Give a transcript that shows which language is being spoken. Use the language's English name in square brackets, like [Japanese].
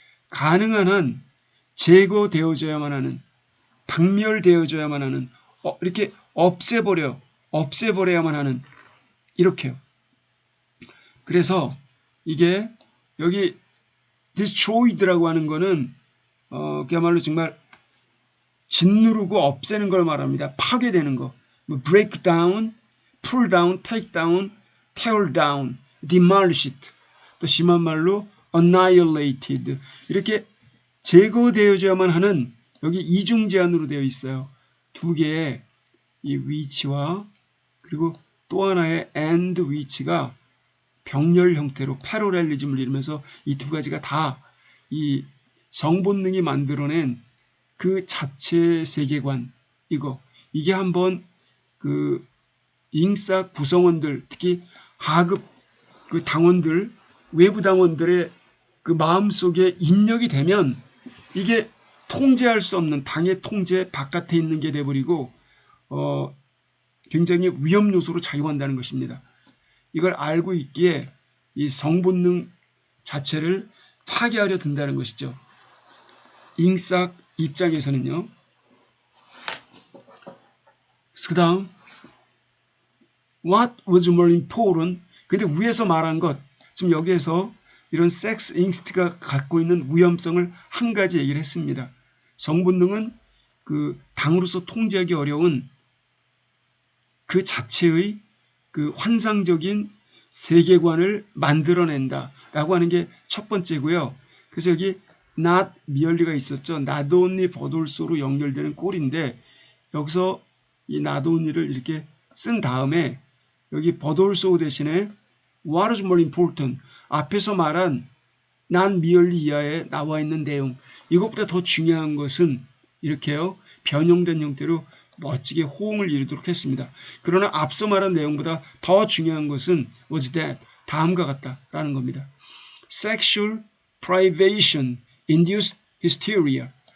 [Korean] 가능한 한 제거되어져야만 하는 박멸되어져야만 하는 이렇게 없애버려야만 하는 이렇게요. 그래서 이게 여기 destroyed라고 하는 거는 그야말로 정말 짓누르고 없애는 걸 말합니다. 파괴되는 거. [English] 뭐 break down, pull down, take down, tear down, demolish it. [Korean] 또 심한 말로 annihilated. 이렇게 제거되어져야만 하는 여기 이중 제한으로 되어 있어요. 두 개의 이 위치와 그리고 또 하나의 and 위치가 병렬 형태로 패러렐리즘을 이루면서 이 두 가지가 다 이 성본능이 만들어낸 그 자체 세계관 이게 한번 그 잉싹 구성원들 특히 하급 그 당원들 외부 당원들의 그 마음속에 입력이 되면 이게 통제할 수 없는 당의 통제 바깥에 있는 게 돼버리고 굉장히 위험 요소로 작용한다는 것입니다. 이걸 알고 있기에 이 성본능 자체를 파괴하려 든다는 것이죠. 잉싹 입장에서는요. [English] 그 다음 What was more important? [Korean] 근데 위에서 말한 것 지금 여기에서 이런 섹스 인스트가 갖고 있는 위험성을 한 가지 얘기를 했습니다. 성본능은 그 당으로서 통제하기 어려운 그 자체의 그 환상적인 세계관을 만들어낸다라고 하는 게 첫 번째고요. 그래서 여기 not merely가 있었죠. [English] not only but also [Korean] 로 연결되는 꼴인데 여기서 이 not only를 이렇게 쓴 다음에 여기 but also 대신에 [English] what is more important [Korean] 앞에서 말한 [English] not merely [Korean] 이하에 나와 있는 내용 이것보다 더 중요한 것은 이렇게요. 변형된 형태로 멋지게 호응을 이루도록 했습니다. 그러나 앞서 말한 내용보다 더 중요한 것은 [English] was that [Korean] 다음과 같다라는 겁니다. [English] Sexual privation induced hysteria.